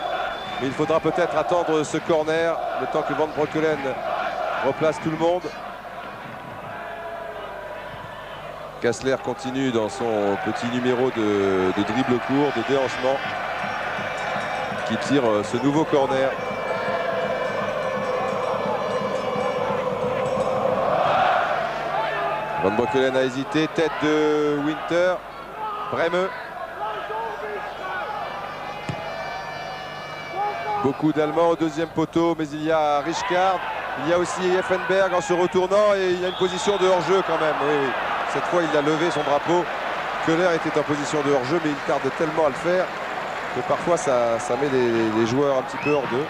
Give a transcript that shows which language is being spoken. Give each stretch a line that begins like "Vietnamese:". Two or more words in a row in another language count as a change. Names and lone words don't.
French: Mais il faudra peut-être attendre ce corner, le temps que Van Breukelen replace tout le monde. Kessler continue dans son petit numéro de dribble court, de déhanchement, qui tire ce nouveau corner. Van Breukelen a hésité, tête de Winter, Breme. Beaucoup d'Allemands au deuxième poteau, mais il y a Richkard, il y a aussi Effenberg en se retournant et il y a une position de hors-jeu quand même. Oui, oui. Cette fois, il a levé son drapeau. Köhler était en position de hors-jeu, mais il tarde tellement à le faire que parfois ça met les joueurs un petit peu hors d'eux.